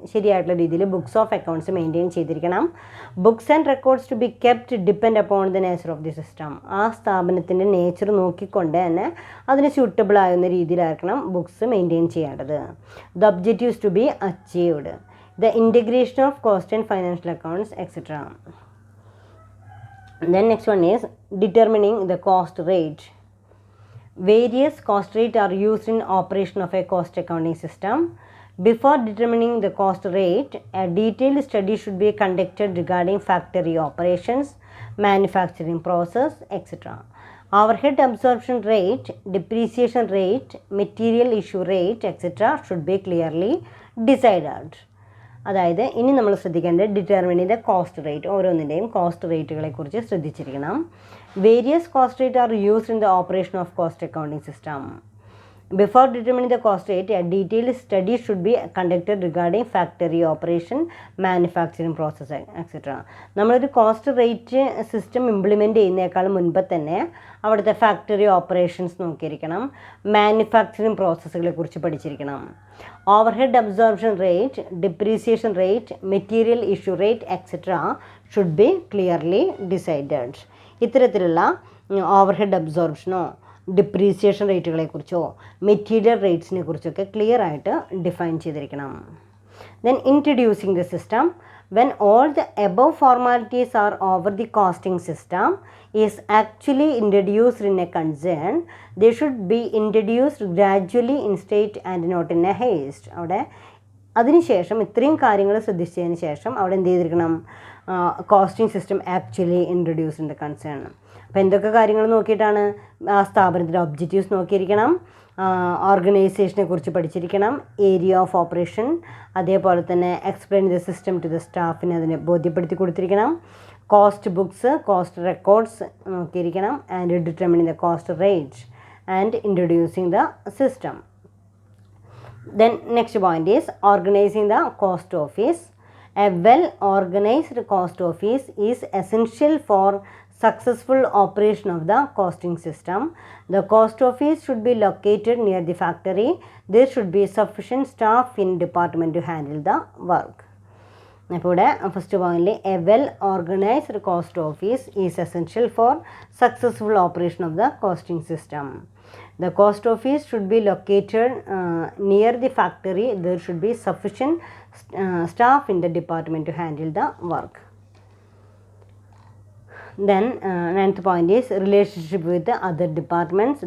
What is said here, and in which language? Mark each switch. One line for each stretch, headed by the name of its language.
Malayalam: ശരിയായിട്ടുള്ള രീതിയിൽ books of accounts maintain ചെയ്തിരിക്കണം.
English: Books and records to be kept depend upon the nature of the system.
Malayalam: ആ സ്ഥാപനത്തിൻ്റെ nature നോക്കിക്കൊണ്ട് തന്നെ അതിന് സ്യൂട്ടബിൾ ആകുന്ന രീതിയിലായിരിക്കണം ബുക്സ് മെയിൻറ്റെയിൻ ചെയ്യേണ്ടത്.
English: The objectives to be achieved, the integration of cost and financial accounts, etcetera. Then next one is determining the cost rate. Various cost rates are used in operation of a cost accounting system. Before determining the cost rate, a detailed study should be conducted regarding factory operations, manufacturing process, etc. Overhead absorption rate, depreciation rate, material issue rate, etc. should be clearly decided.
Malayalam: അതായത് ഇനി നമ്മൾ ശ്രദ്ധിക്കേണ്ടത് determining the cost rate. ഓരോന്നിൻ്റെയും cost റേറ്റുകളെ കുറിച്ച് ശ്രദ്ധിച്ചിരിക്കണം.
English: Various cost rate are used in the operation of cost accounting system. Before determining the cost rate, a detailed study should be conducted regarding factory operation, manufacturing process, etcetera.
Malayalam: നമ്മളൊരു cost rate system implement ചെയ്യുന്നതിനേക്കാൾ മുൻപ് തന്നെ അവിടുത്തെ factory operations നോക്കിയിരിക്കണം, manufacturing പ്രോസസ്സുകളെ കുറിച്ച് പഠിച്ചിരിക്കണം.
English: Overhead absorption rate, depreciation rate, material issue rate, etcetera should be clearly decided.
Malayalam: ഇത്തരത്തിലുള്ള overhead അബ്സോർപ്ഷനോ depreciation റേറ്റുകളെക്കുറിച്ചോ material റേറ്റ്സിനെ കുറിച്ചൊക്കെ clear ആയിട്ട് ഡിഫൈൻ ചെയ്തിരിക്കണം.
English: Then introducing the system. When all the above formalities are over, the costing system is actually introduced in a concern. They should be introduced gradually in state and not in a haste.
Malayalam: അവിടെ അതിനുശേഷം ഇത്രയും കാര്യങ്ങൾ ശ്രദ്ധിച്ചതിന് ശേഷം അവിടെ എന്ത് ചെയ്തിരിക്കണം?
English: Costing system actually introduce in the concern.
Malayalam: അപ്പോൾ എന്തൊക്കെ കാര്യങ്ങൾ നോക്കിയിട്ടാണ്? ആ സ്ഥാപനത്തിൻ്റെ ഒബ്ജക്റ്റീവ്സ് നോക്കിയിരിക്കണം, ഓർഗനൈസേഷനെ കുറിച്ച് പഠിച്ചിരിക്കണം, ഏരിയ ഓഫ് ഓപ്പറേഷൻ, അതേപോലെ തന്നെ
English: explain the system to the സ്റ്റാഫിനെ
Malayalam: അതിനെ ബോധ്യപ്പെടുത്തി കൊടുത്തിരിക്കണം,
English: cost books, cost records
Malayalam: നോക്കിയിരിക്കണം,
English: And determining the cost rate and introducing the system. Then next point is organizing the cost office. A well organized cost office is essential for successful operation of the costing system. The cost office should be located near the factory. There should be sufficient staff in department to handle the work.
Malayalam: അപ്പോൾ ഇവിടെ first പോയിന്റിൽ
English: A well organised cost office is essential for successful operation of the costing system. The cost office should be located near the factory. There should be sufficient staff in the department to handle the work. Then ninth point is relationship with the other departments.